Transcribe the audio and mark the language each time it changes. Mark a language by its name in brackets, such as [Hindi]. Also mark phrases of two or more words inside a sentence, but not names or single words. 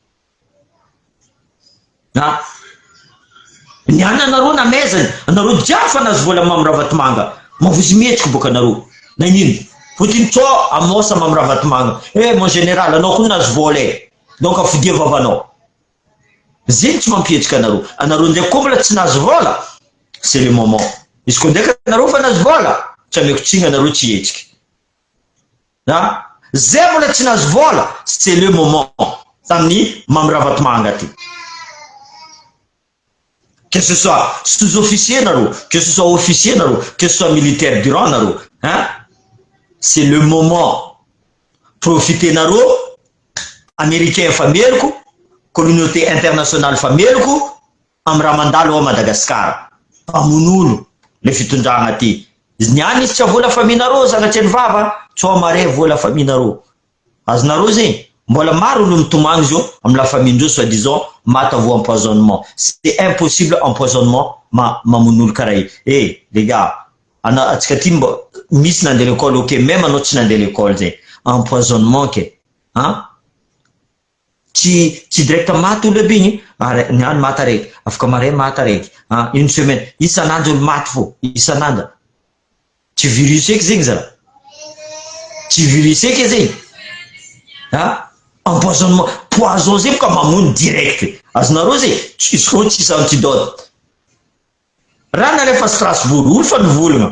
[Malagasy] Niana anareo namezany, anareo jiaby fa nazy vola mamra vatomanga. Mavozy mihetsika boka anareo. Nagnino? Fotiny tsao amosa mamra vatomanga. [French] Mon général, [Malagasy] anao koa nazy vola e. Donc afidia vavanao. Zegny tsy mampihetsika anareo. Anareo ndraiky koa mbola tsy nazy vola. [French] C'est le moment. [Malagasy] Izy koa ndraiky anareo fa nazy vola, tsy ameko tsiny anareo tsy hetsika. Zay mbola tsy nazy vola, [French] c'est le moment. [Malagasy] Tamin'ny mamra vatomanga ty. [French] Que ce soit sous-officier nareo, que ce soit officier nareo, que ce soit militaire durant nareo, c'est le moment. [Malagasy] Profiter nareo, américain fa meloko, [French] communauté internationale [Malagasy] fa meloko, amin'ny raha mandalo ao Madagascar. Pamonolo le fitondragna ty. Izy niany izy tsy vola faminareo zanatry ny vava, tsao mare vola faminareo. Azonareo zegny. Mbola maro olo mitomagny zio amin'ny [French] la famille soi-disant [Malagasy] matavo empoisonnement. [French] C'est impossible empoisonnement [Malagasy] mamonolo karaha io. [French] Les gars, [Malagasy] atsika ty misy nandeha l'école, ok, même anao tsy nandeha l'école zay. Empoisonnement ke. Tsy direct maty olo aby igny, niany maty araiky, afaka mare maty araiky. [French] Une semaine, [Malagasy] isan'andro olo maty fo, isan'andro. Tsy virus eky zegny zala. Tsy virus eky zegny. Empoisonnement, poison zay boka mamono direct. Azonareo zay, izy koa tsisy antidote. Raha nalefa Strasbourg, olo fa nivolagna.